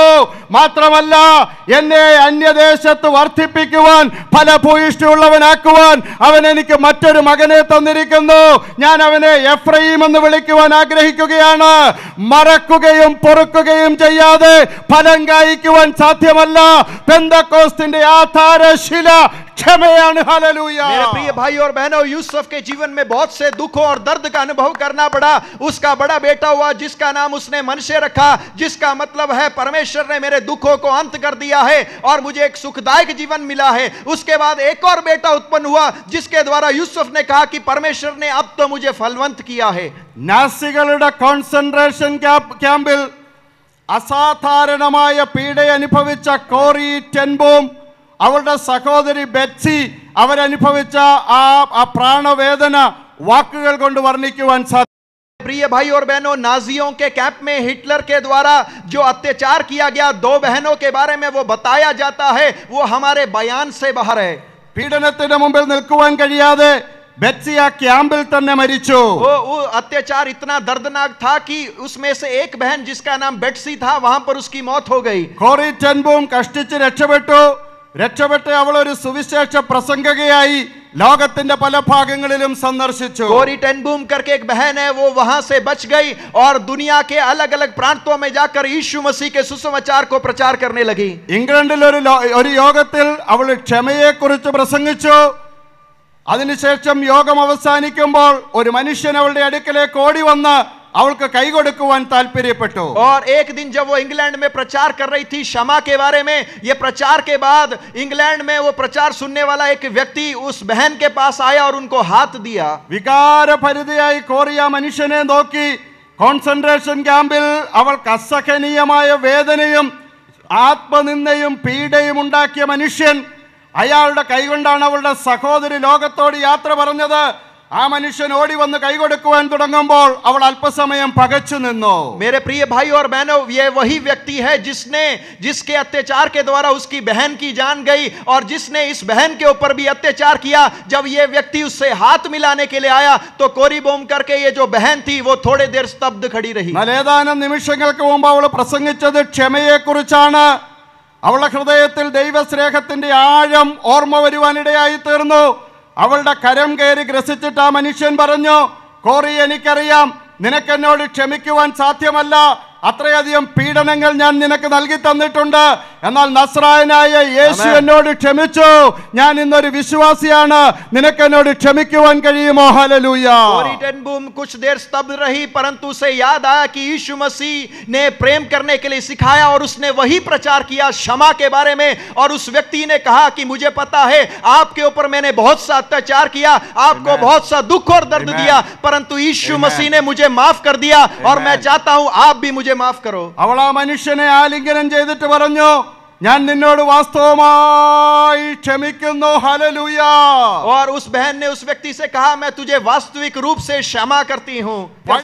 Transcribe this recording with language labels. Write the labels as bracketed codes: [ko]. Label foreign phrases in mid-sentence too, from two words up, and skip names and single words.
[ml] മാത്രമല്ല, എന്നെ അന്യദേശത്ത് വർദ്ധിപ്പിക്കുവാൻ, ഫലഭൂയിഷ്ടിയുള്ളവനാക്കുവാൻ അവൻ എനിക്ക് മറ്റൊരു മകനെ തന്നിരിക്കുന്നു. ഞാൻ അവനെ എഫ്രയീം എന്ന് വിളിക്കുവാൻ ആഗ്രഹിക്കുകയാണ്. മറക്കുകയും പൊറുക്കുകയും ചെയ്യാതെ ഫലം കായ്ക്കുവാൻ സാധ്യമല്ല. പെന്തക്കോസ്തിന്റെ ആധാരശില [hi] क्षमयान. हालेलुया. मेरे प्रिय भाई और बहनों, यूसुफ के जीवन में बहुत से दुखों और दर्द का अनुभव करना पड़ा. उसका बड़ा बेटा हुआ जिसका नाम उसने मनश्शे रखा, जिसका मतलब है परमेश्वर ने मेरे दुखों को अंत कर दिया है और मुझे एक सुखदायक जीवन मिला है. उसके बाद एक और बेटा उत्पन्न हुआ जिसके द्वारा यूसुफ ने कहा कि परमेश्वर ने अब तो मुझे फलवंत किया है. [ml] നാസികളുടെ കോൺസെൻട്രേഷൻ ക്യാമ്പിൽ അസാധാരണമായ പീഡ അനുഭവിച്ച കോറി ടെൻബോം, അവളുടെ സഹോദരി ബെറ്റ്സി അവരനുഭവിച്ച ആ പ്രാണവേദന വാക്കുകൾ കൊണ്ട് വർണ്ണിക്കുവാൻ സാധിക്കും. [hi] प्रिय भाई और बहनों, नाजियों के कैंप में हिटलर के द्वारा जो अत्याचार किया गया, दो बहनों के बारे में वो बताया जाता है, वो हमारे बयान से बाहर है. [ml] പീഡനത്തിന് മുമ്പിൽ നിൽക്കുവാൻ കഴിയാതെ ബെറ്റ്സി ആ ക്യാമ്പിൽ തന്നെ മരിച്ചു. [hi] वो अत्याचार इतना दर्दनाक था कि उसमें से एक बहन जिसका नाम बेट्सी था, वहां पर उसकी मौत हो गई. [ml] കോറി ടെൻബോം കഷ്ടിച്ച് രക്ഷപ്പെട്ട് അവൾ ഒരു സുവിശേഷ പ്രസംഗകയായി ലോകത്തിന്റെ പല ഭാഗങ്ങളിലും സന്ദർശിച്ചു. [hi] कोरी टेनबूम करके एक बहन है, वो वहां से बच गई और दुनिया के अलग अलग प्रांतों में जाकर यीशु मसीह के सुसमाचार को प्रचार करने लगी. [ml] ഇംഗ്ലണ്ടിൽ ഒരു യോഗത്തിൽ അവൾ ക്ഷമയെ കുറിച്ച് പ്രസംഗിച്ചു. അതിനുശേഷം യോഗം അവസാനിക്കുമ്പോൾ ഒരു മനുഷ്യൻ അവളുടെ അടുക്കലേക്ക് ഓടി വന്ന് അവൾക്ക് കൈകൊടുക്കുവാൻ താല്പര്യപ്പെട്ടു. [hi] और एक दिन जब वो इंग्लैंड में प्रचार कर रही थी क्षमा के बारे में, ये प्रचार के बाद इंग्लैंड में वो प्रचार सुनने वाला एक व्यक्ति उस बहन के पास आया और उनको हाथ दिया. [ml] വികാരഭരിതയായി കോറിയ മനുഷ്യനെ നോക്കി. കോൺസെൻട്രേഷൻ ക്യാമ്പിൽ അവൾക്ക് അസഹനീയമായ വേദനയും ആത്മനിന്ദയും പീഡയും ഉണ്ടാക്കിയ മനുഷ്യൻ, അയാളുടെ കൈകൊണ്ടാണ് അവളുടെ സഹോദരി ലോകത്തോട് യാത്ര പറഞ്ഞത്. ആ മനുഷ്യൻ ഓടി വന്ന് കൈകൊടുക്കുവാൻ തുടങ്ങുമ്പോൾ അവൾ അല്പസമയം പകച്ചു നിന്നു. [hi] मेरे प्रिय भाई और बहनों, ये वही व्यक्ति है जिसके अत्याचार के द्वारा उसकी बहन की जान गई और जिसने इस बहन के ऊपर भी अत्याचार किया. जब ये व्यक्ति उससे हाथ मिलाने के लिए आया तो कोरी बोम करके ये जो बहन थी वो थोड़ी देर स्तब्ध खड़ी रही. [ml] ഏതാനും നിമിഷങ്ങൾക്ക് മുമ്പ് അവൾ പ്രസംഗിച്ചത് ക്ഷമയെ കുറിച്ചാണ്. അവളുടെ ഹൃദയത്തിൽ ദൈവസ്നേഹത്തിന്റെ ആഴം ഓർമ്മ വരുവാനിടയായി തീർന്നു. അവളുടെ കരം കയറി ഗ്രസിച്ചിട്ട് ആ മനുഷ്യൻ പറഞ്ഞു, കോറി, എനിക്കറിയാം നിനക്കെന്നോട് ക്ഷമിക്കുവാൻ സാധ്യമല്ല. അത്രയധികം പീഡനങ്ങൾ ഞാൻ നിനക്ക് നൽകി തന്നിട്ടുണ്ട്. എന്നാൽ നസ്രായനായ യേശു എന്നോട് ക്ഷമിച്ചു. ഞാൻ ഇന്നൊരു വിശ്വാസിയാണ്. നിനക്ക് എന്നോട് ക്ഷമിക്കുവാൻ കഴിയുമോ? ഹല്ലേലൂയ. [hi] कोरी टेनबूम कुछ देर स्तब्ध रही, परंतु उसे याद आया कि यीशु मसीह ने प्रेम करने के लिए सिखाया और उसने वही प्रचार किया क्षमा के बारे में. और उस व्यक्ति ने कहा कि मुझे पता है आपके ऊपर मैंने बहुत सा अत्याचार किया, आपको बहुत सा दुख और दर्द दिया, परंतु यीशु मसीह ने मुझे माफ कर दिया और मैं चाहता हूं आप भी मुझे माफ करो. [ml] അവൾ ആ മനുഷ്യനെ ആലിംഗനം ചെയ്തിട്ട് പറഞ്ഞു, ഞാൻ നിന്നോട് വാസ്തവമായി ക്ഷമിക്കുന്നു. ഹല്ലേലൂയ. [hi] और उस बहन ने उस व्यक्ति से कहा, मैं तुझे वास्तविक रूप से क्षमा करती हूं.